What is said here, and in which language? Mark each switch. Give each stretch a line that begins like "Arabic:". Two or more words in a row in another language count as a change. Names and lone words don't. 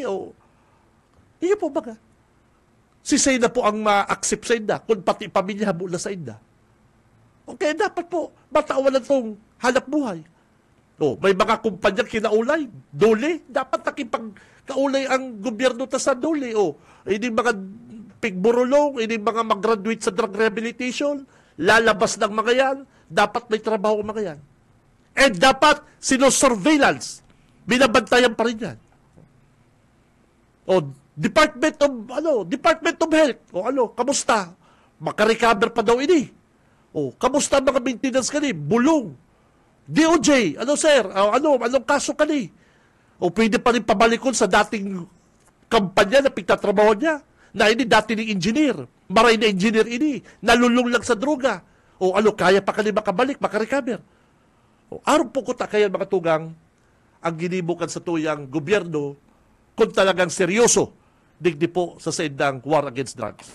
Bikol: O. Iyo po baga. Si Seyda po ang ma-accept sa inda, kung pati pamilya habol na sa inda.
Filipino: Okay, dapat po, matawan na itong hanap buhay.
Bikol: O, may mga kumpanya kinaulay, dole, dapat nakipagkaulay ang gobyerno ta sa dole. O,
Filipino: hindi mga pigburulong, hindi mga mag-graduate sa drug rehabilitation, lalabas ng mga yan, dapat may trabaho ang mga yan. And dapat sino-surveillance, binabantayan pa rin yan. O, Department of Health, o kamusta?
Bikol: Makarecover pa daw ini. O, kamusta ang mga maintenance kani? Bulong. DOJ, ano sir? Anong kaso kani?
Filipino: O pwede pa rin pabalikon sa dating kampanya na pagtatrabaho niya na ini dati ng engineer.
Bikol: Maray na engineer ini. Nalulong lang sa droga. O kaya pa kani makabalik, makarecover. O, araw po ko kaya mga tugang ang ginibukan sa tuyang gobyerno kung talagang seryoso digdi po sa saindang
English: war against drugs.